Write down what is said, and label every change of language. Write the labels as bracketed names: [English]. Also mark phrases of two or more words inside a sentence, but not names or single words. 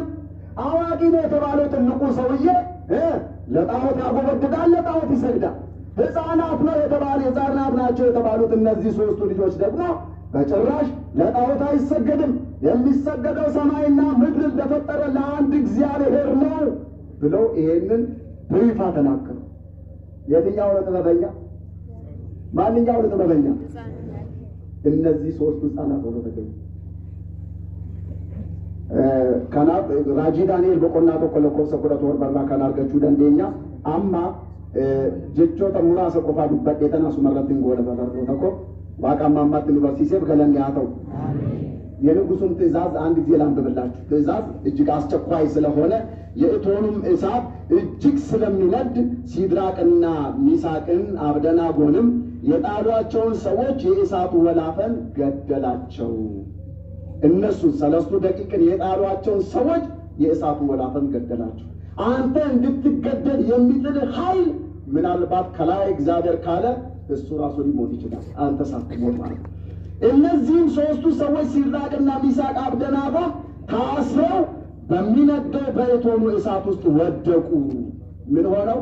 [Amharic] አዋቂ ነው የተባለው ትልቁ ሰውዬ ለጣዖት ያጎበድዳል፣ ለጣዖት ይሰግዳል። ሕፃናት ነው የተባሉ ሕፃናት ናቸው የተባሉት እነዚህ ሶስቱ ልጆች ደግሞ በጭራሽ ለጣዖት አይሰገድም፣ የሚሰገደው ሰማይና ምድር ለፈጠረ ለአንድ እግዚአብሔር ነው ብለው ይሄንን በይፋ ተናገሩ። የትኛው ነው ጥበበኛ? ማንኛው ነው ጥበበኛ? እነዚህ ሶስቱ ሕፃናት ሆነው ተገኙ። [Oromo] kanaaf raajii Daani'eel boqonnaa tokko lakkoofsa 14 kan argachuu dandeenya. Amma jechoota muraasa qofaa dubbadhee tan asumarratti hin goone barnoota tokko waaqa amma ammatti nu barsiiseef galanni haa ta'u። [Amharic] የንጉሱን ትእዛዝ አንድ ጊዜ ላንብብላችሁ። ትእዛዝ እጅግ አስቸኳይ ስለሆነ የእቶኑም እሳት እጅግ ስለሚነድ ሲድራቅና ሚሳቅን አብደናጎንም የጣሏቸውን ሰዎች የእሳቱ ወላፈን ገደላቸው። እነሱ 3 ደቂቅን የጣሏቸውን ሰዎች የእሳቱ ወላፈን ገደላቸው። አንተ እንድትገደል የሚጥል ኃይል ምናልባት ከላይ እግዚአብሔር ካለ እሱ ራሱ ሊሞት ይችላል፣ አንተ ሳትሞት ማለት ነው። እነዚህም 3ቱ ሰዎች ሲድራቅና ሚሳቅ አብደናጎ ታስረው በሚነደው በእቶኑ እሳት ውስጥ ወደቁ። ምን ሆነው?